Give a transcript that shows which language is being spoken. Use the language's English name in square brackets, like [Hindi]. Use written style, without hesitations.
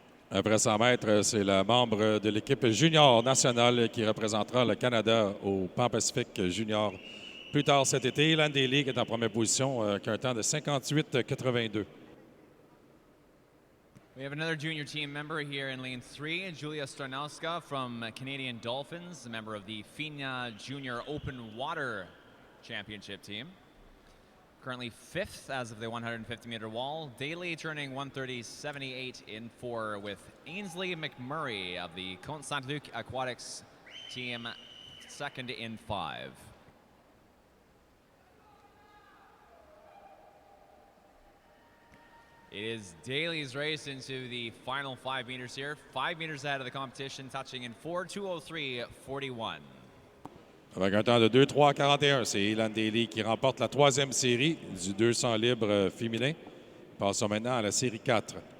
[French] Après 100 mètres, c'est la membre de l'équipe junior nationale qui représentera le Canada au Pan Pacifique junior. Plus tard cet été, Ilan Daly qui est en première position avec un temps de 58:82. [English] We have another junior team member here in lane 3, Julia Starnowska from Canadian Dolphins, a member of the FINA Junior Open Water Championship team. Currently 5th as of the 150-meter wall. Daly turning 1:30.78 in 4 with Ainsley McMurray of the Comte Saint-Luc Aquatics team, second in 5. It is Daly's race into the final 5 meters here. 5 meters ahead of the competition, touching in 4:2:03.41. [French] Avec un temps de 2:03.41, c'est Ilan Daly qui remporte la troisième série du 200 libre féminin. Passons maintenant à la série 4.